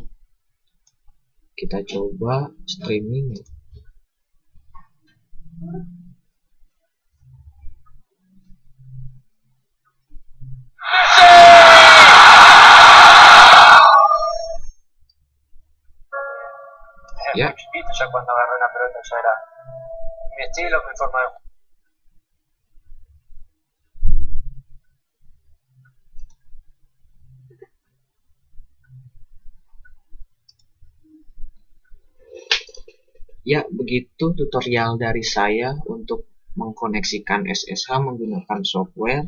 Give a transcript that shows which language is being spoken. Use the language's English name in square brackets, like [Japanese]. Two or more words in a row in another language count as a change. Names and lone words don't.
[Indonesian] Kita coba streaming ya. Ya. [Spanish] Ya cuando agarré una pelota ya era mi estilo, mi forma de jugar. [Indonesian] Ya, begitu tutorial dari saya untuk mengkoneksikan SSH menggunakan software.